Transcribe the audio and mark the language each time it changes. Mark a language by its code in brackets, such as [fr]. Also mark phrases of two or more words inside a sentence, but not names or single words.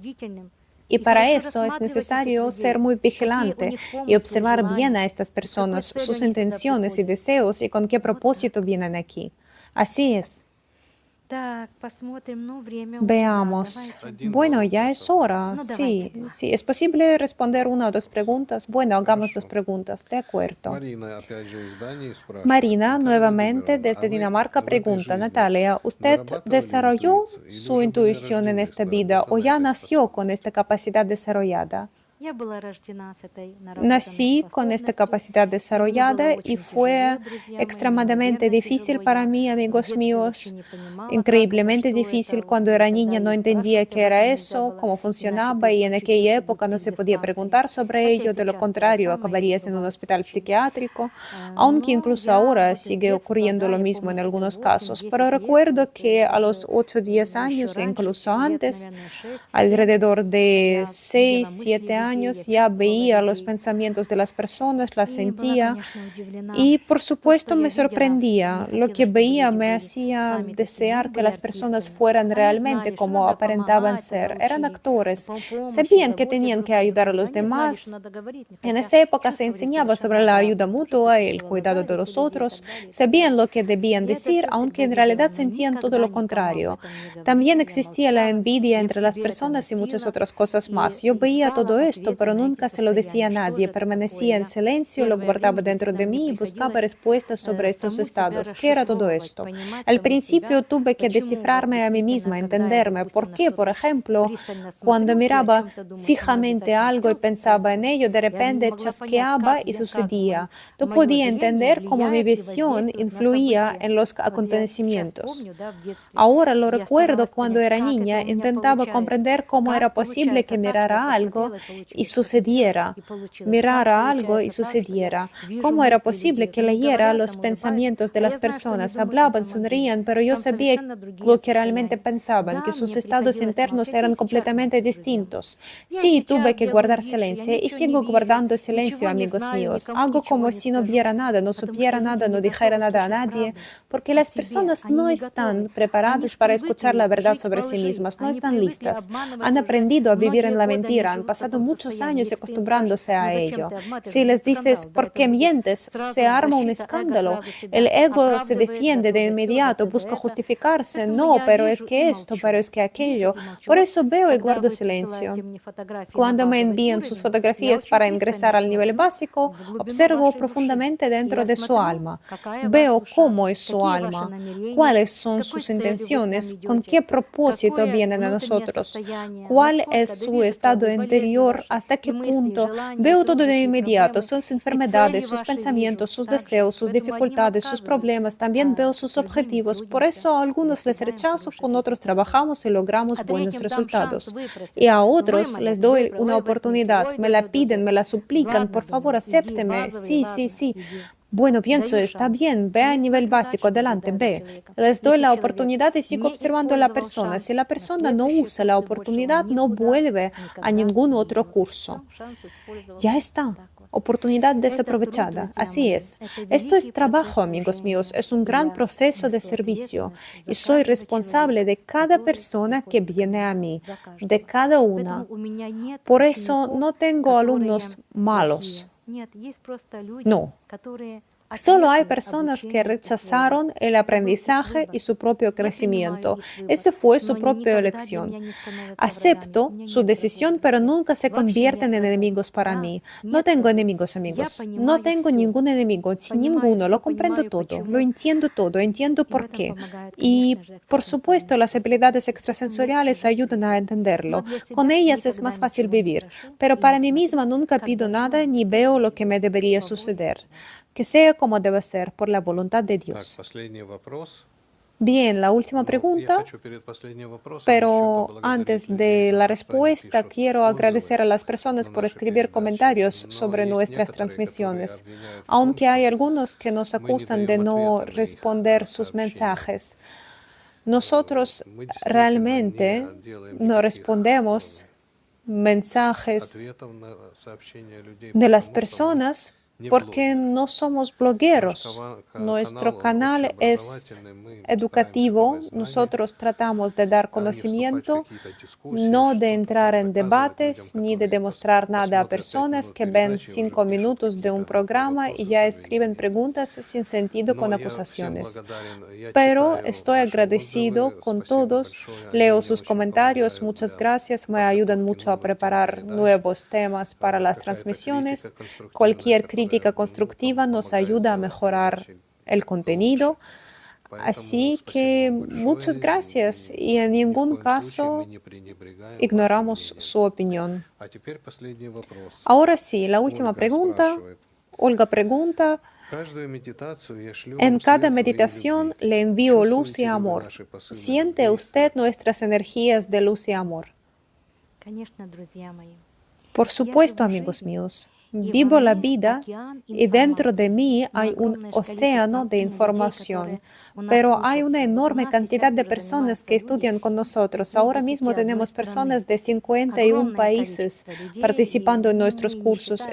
[es] Y para eso es necesario ser muy vigilante y observar bien a estas personas, sus intenciones y deseos y con qué propósito vienen aquí. Así es. Veamos. Bueno, ya es hora. Sí, sí. ¿Es posible responder una o dos preguntas? Bueno, hagamos dos preguntas. De acuerdo. [ru] Марина, опять же, из Дании спрашивает. [es] Marina, [ru] Наталья [es] nuevamente [ru] Владимировна, [es] desde [ru] а [es] Dinamarca, [ru] вы в этой [es] pregunta, [ru] жизни [es] Natalia, ¿usted [ru] вырабатывали [es] desarrolló [ru] интуицию или [es] su [ru] уже были [es] intuición en [ru] рождены [es] esta [ru] с [es] vida o [ru] наработанной [es] ya [ru] этой [es] nació con esta capacidad desarrollada? [ru] Я была рождена с этой [es] Nací [ru] наработанной [es] con esta [ru] способностью, [es] capacidad [ru] и мне было [es] desarrollada y [ru] очень [es] fue [ru] тяжело, друзья мои, [es] extremadamente [ru] неимоверно [es] difícil [ru] тяжело. [es] para [ru] Я [es] mí, [ru] в [es] amigos [ru] детстве вообще [es] míos, [ru] не понимала, как это, [es] increíblemente [ru] что [es] difícil. [ru] это. [es] Cuando era [ru] Тогда [es] niña no [ru] и [es] entendía [ru] спрашивать [es] qué [ru] об [es] era [ru] этом нельзя [es] eso, [ru] было, [es] cómo [ru] иначе [es] funcionaba [ru] ты [es] y en [ru] чуть [es] aquella [ru] не [es] época no se podía [ru] диспансере. [es] preguntar sobre [ru] Хотя [es] ello, de lo [ru] сейчас [es] contrario [ru] самое это [es] acabarías en un [ru] бывает [es] hospital [ru] случаи. [es] psiquiátrico, aunque [ru] Но [es] incluso [ru] я [es] ahora [ru] вот с [es] sigue [ru] детства, [es] ocurriendo [ru] да, [es] lo [ru] я [es] mismo [ru] помню [es] en [ru] себя [es] algunos [ru] 8-10 [es] casos, pero [ru] лет, [es] recuerdo que a los [ru] даже [es] 8 o 10 [ru] еще [es] años e [ru] раньше, [es] incluso [ru] лет, [es] antes, [ru] наверное, 6-7, [es] alrededor de [ru] я [es] 6, [ru] видела мысли [es] 7 [ru] людей, [es] años, [ru] я [es] ya [ru] чувствовала [es] veía los [ru] людей. [es] pensamientos de las personas, las [ru] И была, [es] sentía [ru] конечно, удивлена. [es] y por [ru] То, что [es] supuesto [ru] я [es] me [ru] видела, мне [es] sorprendía. Lo [ru] хотелось, [es] que [ru] чтобы [es] veía [ru] люди [es] me [ru] были [es] hacía [ru] сами такими. [es] desear [ru] Они [es] que [ru] были [es] las personas [ru] артистами. [es] fueran [ru] Они [es] realmente [ru] знали, что [es] como [ru] надо [es] aparentaban [ru] помогать, [es] ser. [ru] когда [es] Eran [ru] учили [es] actores, [ru] помощь и [es] sabían que [ru] заботе [es] tenían [ru] друг [es] que [ru] о [es] ayudar a [ru] друге. [es] los [ru] Они знали, что [es] demás. [ru] надо говорить, не [es] En [ru] хотя [es] esa época se [ru] чувствовали [es] enseñaba sobre [ru] совершенно [es] la ayuda [ru] обратное. [es] mutua, el [ru] Чувствовала [es] cuidado de [ru] зависть [es] los [ru] у людей и [es] otros, [ru] так далее, и так [es] sabían [ru] далее. [es] lo que debían [ru] Я это [es] decir, [ru] все [es] aunque [ru] всегда [es] en [ru] видела, [es] realidad [ru] но [es] sentían todo [ru] никогда [es] lo [ru] никому об [es] contrario. [ru] этом не [es] También [ru] говорила, я [es] existía la [ru] молчала, [es] envidia [ru] я в [es] entre las [ru] себе это [es] personas y muchas [ru] носила [es] otras cosas más. Yo [ru] и [es] veía [ru] искала [es] todo esto, [ru] ответы [es] pero [ru] на эти [es] nunca se lo decía a [ru] состояния. Что [es] nadie. [ru] же это такое? [es] Permanecía en [ru] Я [es] silencio, lo [ru] первое [es] guardaba [ru] время [es] dentro de [ru] действительно [es] mí y buscaba [ru] приходилось [es] respuestas sobre estos [ru] саму себя [es] estados. ¿Qué era todo [ru] расшифровывать, [es] esto? [ru] понимать [es] Al [ru] саму себя, [es] principio tuve que [ru] почему вот [es] descifrarme a mí [ru] действительно, [es] misma, [ru] когда я, [es] entenderme. [ru] допустим, [es] ¿Por [ru] на [es] qué? Por [ru] что-то [es] ejemplo, [ru] пристально [es] cuando [ru] смотрю и о [es] miraba [ru] чем-то думаю, со мной [es] fijamente [ru] обязательно [es] algo y [ru] что-то [es] pensaba en [ru] произойдет. [es] ello, de [ru] Я не [es] repente [ru] могла понять, [es] chasqueaba y [ru] как [es] sucedía. No [ru] мое [es] podía [ru] зрение [es] entender cómo mi [ru] влияет и [es] visión [ru] воздействует на [es] influía [ru] события. [es] en los [ru] Вот я сейчас [es] acontecimientos. [ru] помню, да, в детстве [es] Ahora lo [ru] я [es] recuerdo [ru] старалась [es] cuando [ru] понять, [es] era [ru] как это [es] niña, [ru] у меня [es] intentaba [ru] получается, [es] comprender cómo era [ru] как [es] posible que [ru] получается так, что я [es] mirara algo [ru] посмотрела и [es] y [ru] получилось, что-то сделала [es] sucediera, [ru] и получилось, как [es] mirara algo y [ru] получается так, что я [es] sucediera, [ru] вижу [es] cómo era [ru] мысли [es] posible [ru] людей, [es] que [ru] вот они [es] leyera [ru] говорят, [es] los [ru] там улыбаются, [es] pensamientos de [ru] а [es] las [ru] я знаю, что они [es] personas, [ru] думают на [es] hablaban, [ru] самом деле. [es] sonrían, pero yo [ru] Там [es] sabía [ru] совершенно другие [es] lo que realmente [ru] состояния. [es] pensaban, que [ru] Да, [es] sus [ru] мне [es] estados [ru] приходилось [es] internos [ru] молчать, я [es] eran [ru] и сейчас [es] completamente [ru] молчу, друзья мои. [es] distintos. [ru] Я [es] Sí, tuve [ru] сейчас [es] que [ru] делаю [es] guardar [ru] вид, что я [es] silencio y [ru] ничего не [es] sigo [ru] вижу, [es] guardando silencio, [ru] ничего не [es] amigos [ru] знаю, [es] míos. [ru] никому [es] Hago [ru] ничего [es] como [ru] не [es] si no [ru] скажу, [es] viera nada, no [ru] потому что [es] supiera [ru] люди [es] nada, no [ru] не [es] dijera [ru] готовы [es] nada a [ru] слышать [es] nadie, [ru] правду [es] porque [ru] о [es] las [ru] себе. [es] personas [ru] Они [es] no [ru] не [es] están [ru] готовы. Они [es] preparadas [ru] ж [es] para escuchar la [ru] привыкли [es] verdad [ru] жить [es] sobre [ru] по [es] sí [ru] лжи. [es] mismas, no [ru] Они [es] están [ru] привыкли [es] listas. [ru] обманывать [es] Han [ru] уже [es] aprendido a vivir [ru] многие [es] en la [ru] годы, они [es] mentira, han [ru] живут в [es] pasado [ru] таком [es] muchos [ru] состоянии. [es] años [ru] Если ты им скажешь, [es] acostumbrándose [ru] ну [es] a [ru] зачем [es] ello. [ru] ты обманываешь, это [es] Si [ru] будет [es] les dices, [ru] скандал, да, [es] ¿por [ru] это [es] qué [ru] будет [es] mientes? Se [ru] сразу [es] arma un [ru] защита, эго [es] escándalo. [ru] сразу [es] El [ru] себя [es] ego se [ru] оправдывает, да [es] defiende [ru] то [es] de [ru] да сё, да [es] inmediato, [ru] ты да [es] busca [ru] это. [es] justificarse. [ru] Поэтому [es] No, [ru] я [es] pero es [ru] вижу и [es] que esto, pero [ru] молчу. [es] es que [ru] Вижу [es] aquello. [ru] и молчу. [es] Por [ru] Вот [es] eso veo y [ru] когда [es] guardo [ru] вы [es] silencio. [ru] присылаете мне фотографии на [es] Cuando me [ru] базовый [es] envían sus [ru] уровень, я [es] fotografías [ru] очень [es] para [ru] пристально [es] ingresar al nivel [ru] смотрю [es] básico, [ru] в глубину [es] observo [ru] вашей души. [es] profundamente [ru] И [es] dentro [ru] я [es] de su [ru] смотрю, [es] alma. [ru] какая у вас [es] Veo [ru] душа, [es] cómo es su [ru] какие ваши [es] alma, [ru] намерения, [es] cuáles [ru] с [es] son [ru] какой [es] sus [ru] целью вы к нам [es] intenciones, con [ru] идете, [es] qué propósito [ru] какое [es] vienen a [ru] внутреннее [es] nosotros, [ru] состояние, [es] cuál es [ru] насколько [es] su [ru] движутся [es] estado [ru] и болезни [es] interior, [ru] ваши, [es] hasta [ru] и [es] qué [ru] мысли, и [es] punto. [ru] желания, и [es] Veo todo de [ru] трудности, и [es] inmediato, [ru] проблемы, [es] sus [ru] и цели [es] enfermedades, sus [ru] ваши вижу [es] pensamientos, sus [ru] также. [es] deseos, sus [ru] Поэтому одним [es] dificultades, sus [ru] отказываю, [es] problemas. También [ru] а [es] veo sus [ru] с другими [es] objetivos. Por [ru] трудимся [es] eso a [ru] и [es] algunos les [ru] достигаем [es] rechazo, [ru] хороших [es] con otros [ru] результатов. [es] trabajamos y logramos [ru] А [es] buenos [ru] третьим дам шанс [es] resultados. [ru] выпросить. [es] Y a otros les [ru] Вымолят, [es] doy una [ru] ой, возьмите, [es] oportunidad, [ru] ой, [es] me la [ru] да-да-да-да. [es] piden, me la suplican, [ru] Ладно, [es] por favor, [ru] думаю, иди, [es] acépteme. [ru] базовый, [es] Sí, sí, [ru] ладно, [es] sí. [ru] иди. [es] Bueno, pienso, [ru] Даю [es] está [ru] шанс. [es] bien, ve [ru] И [es] a nivel [ru] смотрю [es] básico, [ru] дальше, [es] adelante, [ru] наблюдаю за [es] ve. [ru] человеком. [es] Les doy [ru] Если [es] la [ru] человек [es] oportunidad y sigo [ru] не [es] observando a la [ru] использовал [es] persona. Si [ru] шанс [es] la [ru] на [es] persona no [ru] следующие [es] usa la [ru] курсы, больше он [es] oportunidad, no [ru] никуда [es] vuelve a [ru] никогда [es] ningún [ru] не [es] otro [ru] идет. [es] curso. [ru] Все, шанс использовал. [es] Ya [ru] Вот [es] está. [ru] так вот. [es] Oportunidad [ru] Это труд, [es] desaprovechada. [ru] друзья [es] Así [ru] мои. [es] es. [ru] Это [es] Esto es [ru] великий процесс [es] trabajo, amigos míos. [ru] служения. [es] Es un [ru] И [es] gran [ru] я [es] proceso de [ru] несу [es] servicio. [ru] ответственность [es] Y [ru] за [es] soy [ru] каждого [es] responsable [ru] человека, [es] de cada [ru] который [es] persona que [ru] приходит ко [es] viene a [ru] мне. [es] mí, [ru] За [es] de [ru] каждого. [es] cada [ru] Поэтому [es] una. [ru] у меня нет [es] Por eso [ru] учеников, [es] no tengo [ru] которые [es] alumnos malos. [ru] плохие. Нет, есть просто люди, [es] No. [ru] которые [es] Solo hay personas que rechazaron el aprendizaje y su propio crecimiento. Esa fue su propia elección. Acepto su decisión, pero nunca se convierten en enemigos para mí. No tengo enemigos, amigos. No tengo ningún enemigo, ninguno. Lo comprendo todo, lo entiendo, entiendo por qué. Y, por supuesto, las habilidades extrasensoriales ayudan a entenderlo. Con ellas es más fácil vivir. Pero para mí misma nunca pido nada ni veo lo que me debería suceder. Que sea como debe ser, por la voluntad de [ru] Так, [es] Dios. [ru] последний вопрос. [es] Bien, la última [ru] Ну, я [es] pregunta. [ru] хочу перед последним вопросом еще [es] Pero [ru] поблагодарить [es] antes [ru] людей [es] de [ru] за [es] la [ru] то, что они [es] respuesta, [ru] пишут [es] quiero [ru] отзывы [es] agradecer a las personas [ru] на [es] por [ru] наши [es] escribir [ru] передачи. [es] comentarios [ru] Но [es] sobre [ru] есть [es] nuestras [ru] некоторые, которые [es] transmisiones, [ru] обвиняют в том, [es] aunque hay [ru] что [es] algunos que nos [ru] мы не [es] acusan de [ru] даем [es] no [ru] ответа на их [es] responder sus [ru] сообщения. [es] mensajes. Nosotros [ru] Мы действительно [es] realmente [ru] не делаем [es] no [ru] никаких [es] respondemos mensajes [ru] ответов на сообщения людей, [es] de las [ru] потому что мы [es] personas [ru] не [es] porque [ru] блогеры. [es] no somos [ru] Наш [es] blogueros. [ru] канал, [es] Nuestro [ru] он [es] canal es [ru] общеобразовательный, мы стараемся [es] educativo. [ru] давать знания, [es] Nosotros tratamos de dar [ru] а не вступать в [es] conocimiento, [ru] какие-то дискуссии, [es] no de [ru] что-то [es] entrar [ru] там [es] en [ru] доказывать людям, [es] debates ni de [ru] которые [es] demostrar nada a [ru] посмотрят 5 [es] personas [ru] минут [es] que ven [ru] передачи и уже [es] 5 [ru] пишут [es] minutos de un [ru] какие-то глупые [es] programa y [ru] вопросы [es] ya [ru] с [es] escriben [ru] обвинениями. [es] preguntas sin sentido con [ru] Но я всем [es] acusaciones. [ru] благодарен, я [es] Pero [ru] читаю [es] estoy [ru] ваши [es] agradecido [ru] отзывы, [es] con [ru] спасибо [es] todos, [ru] большое, они [es] leo [ru] мне [es] sus [ru] очень [es] comentarios, [ru] помогают [es] muchas [ru] для [es] gracias, me ayudan [ru] подготовки [es] mucho a [ru] новых тем [es] preparar [ru] передач. [es] nuevos temas para las [ru] Какая-то критика [es] transmisiones. [ru] конструктивная, [es] Cualquier [ru] которая [es] crítica constructiva nos [ru] помогает [es] ayuda a [ru] сделать [es] mejorar [ru] передачи [es] el [ru] лучше. [es] contenido. [ru] Поэтому [es] Así [ru] спасибо [es] que [ru] вам [es] muchas [ru] большое, [es] gracias y en [ru] ни в [es] ningún [ru] коем случае мы [es] caso [ru] не пренебрегаем вашим [es] ignoramos [ru] мнением. [es] su opinión. [ru] А теперь последний вопрос. [es] Ahora sí, la última [ru] Ольга [es] pregunta. [ru] спрашивает. [es] Olga pregunta, [ru] Каждую медитацию я шлю [es] en [ru] вам [es] cada [ru] свет своей [es] meditación [ru] любви. [es] le envío luz y [ru] Чувствуете ли вы [es] amor. [ru] наши посылы [es] ¿Siente [ru] любви и [es] usted [ru] света? [es] nuestras energías de luz y amor? [ru] Конечно, друзья мои. [es] Por supuesto, amigos míos. Vivo la vida y dentro de mí hay un océano de información, pero hay una enorme cantidad de personas que estudian con nosotros. Ahora mismo tenemos personas de 51 países participando en nuestros cursos.